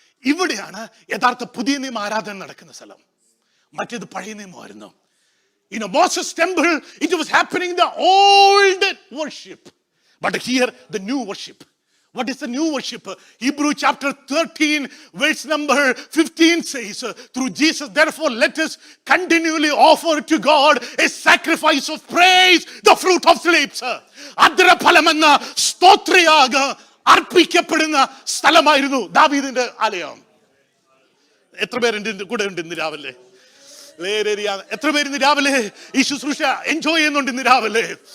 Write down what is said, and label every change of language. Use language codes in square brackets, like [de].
[ml] ഇവിടെയാണ് യഥാർത്ഥ പുതിയ നിയമ ആരാധന നടക്കുന്ന സ്ഥലം. മറ്റേത് പഴയ നിയമമായിരുന്നു. [en] You know, Moses' temple, it was happening the old worship. But here, the new worship. What is the new worship? Hebrew chapter 13, verse number 15 says, through Jesus, therefore, let us continually offer to God a sacrifice of praise, the fruit of lips. [ml] അദ്രഫലമെന്ന സ്തോത്രയാഗ അർപ്പിക്കപ്പെടുന്ന സ്ഥലമായിരുന്നു ദാവീദിന്റെ ആലയം. എത്ര പേരുണ്ട് കൂടെ ഉണ്ട് ഇന്ന് രാവിലെ? എത്ര പേര് ഇന്ന് രാവിലെ ഈ ശുശ്രൂഷ എൻജോയ് ചെയ്യുന്നുണ്ട് ഇന്ന് രാവിലെ?